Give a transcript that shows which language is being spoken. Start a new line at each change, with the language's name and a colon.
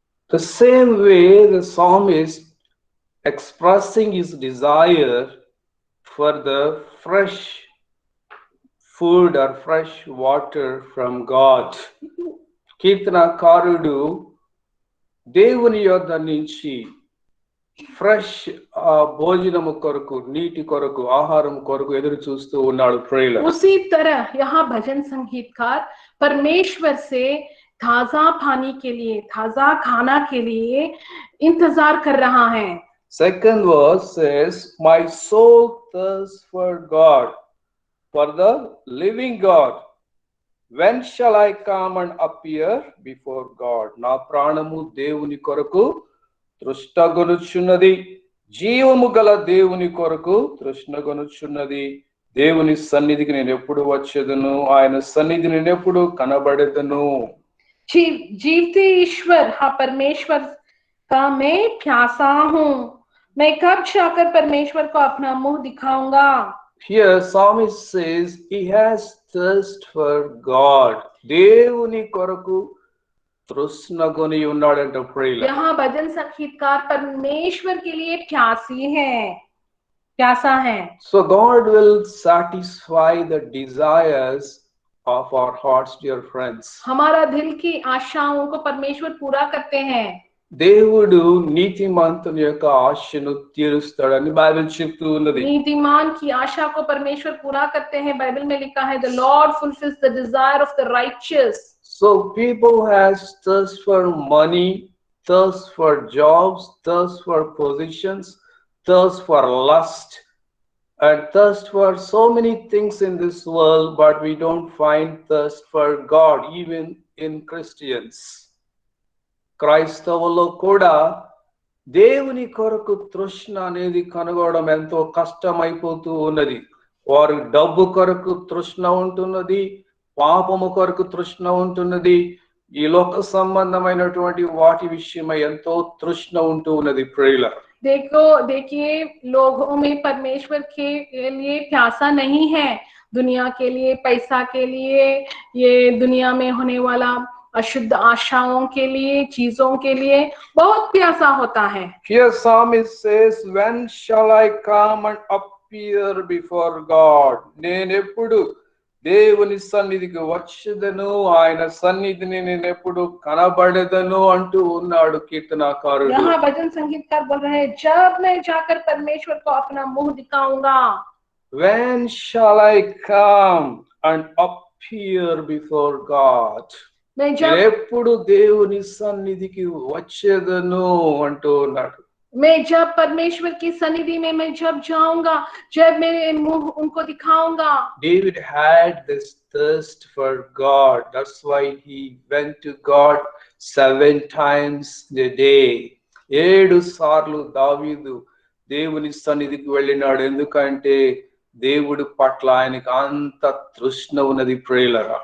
English: The same way the psalmist expressing his desire for the fresh food or fresh water from God.
Telugu: కీర్తనకారుడు దేవుని యొద్ద నుంచి fresh భోజనము కొరకు, నీటి కొరకు, ఆహారం కొరకు ఎదురు చూస్తూ ఉన్నాడు.
English: prayer
Hindi: उसी तरह यहाँ भजन संगीतकार परमेश्वर से ताजा पानी के लिए, ताजा खाना के लिए इंतजार कर रहा है.
English: Second verse says, my soul thirsts for God, for the living God. When shall I come and appear before God?
Telugu: నా ప్రాణము దేవుని కొరకు తృష్ణగొనుచున్నది, జీవము గల దేవుని కొరకు తృష్ణగొనుచున్నది. దేవుని సన్నిధికి నేను ఎప్పుడు వచ్చేదను, ఆయన సన్నిధి నేను ఎప్పుడు కనబడేదను.
Hindi: जीवते ईश्वर, हाँ परमेश्वर का मैं प्यासा हूँ, मैं कब जाकर परमेश्वर को अपना मुंह दिखाऊंगा.
English: Here psalmist says he has thirst for God.
Telugu: దేవుని కొరకు తృష్ణగొని ఉన్నాడంట. ప్రేయర్
Hindi: यहाँ भजन संगीतकार परमेश्वर के लिए प्यासी है, प्यासा है.
English: So God will satisfy the desires of our hearts, dear friends.
Hindi: हमारा दिल की आशाओं को परमेश्वर पूरा करते हैं.
Telugu: దేవుడు నీతిమంతుని యొక్క ఆశను తీరుస్తాడని బైబిల్ చెప్తూ ఉన్నది.
Hindi: नीतिमान की आशा को परमेश्वर पूरा करते हैं. बाइबल में लिखा है,
English: the Lord fulfills the desire of the righteous. So people has thirst for money, thirst for jobs, thirst for positions, thirst for lust, and thirst for so many things in this world, but we don't find thirst for God even in Christians.
Telugu: క్రైస్తవుల్లో కూడా దేవుని కొరకు తృష్ణ అనేది కనుగొనడం ఎంతో కష్టమైపోతూ ఉన్నది. వారి డబ్బు కొరకు తృష్ణ ఉంటున్నది, పాపము కొరకు తృష్ణ ఉంటున్నది, ఈ లోక సంబంధమైనటువంటి వాటి విషయమై ఎంతో తృష్ణ ఉంటూ ఉన్నది. ప్రియులారా,
Hindi: देखिए लोगों में परमेश्वर के लिए प्यासा नहीं है, दुनिया के लिए, पैसा के लिए, ये दुनिया में होने वाला अशुद्ध आशाओं के लिए, चीजों के लिए बहुत प्यासा होता है।
English: Here psalmist says, when shall I come and appear before God?
Telugu: నేనెప్పుడు దేవుని సన్నిధికి వచ్చేదను, ఆయన సన్నిధిని నేనెప్పుడు కనబడేదను అంటూ ఉన్నాడు కీర్తనాకారుడు.
Hindi: यहाँ भजन संगीतकार बोल रहे हैं, जब मैं जाकर परमेश्वर को अपना मुंह दिखाऊंगा।
English: When shall I come and appear before God?
Hindi: मैं जब
Telugu: నేనెప్పుడు దేవుని సన్నిధికి వచ్చేదను అంటూ ఉన్నాడు.
Hindi: परमेश्वर की सन्निधि में मैं जब जाऊंगा, जब मेरे मुंह उनको दिखाऊंगा।
English: David had this thirst for God. That's why he went to God 7 times a day.
Telugu: 7 సార్లు దావీదు దేవుని సన్నిధికి వెళ్ళినాడు. ఎందుకంటే దేవుడి పట్ల ఆయనకు అంత తృష్ణ ఉన్నది ప్రియులారా.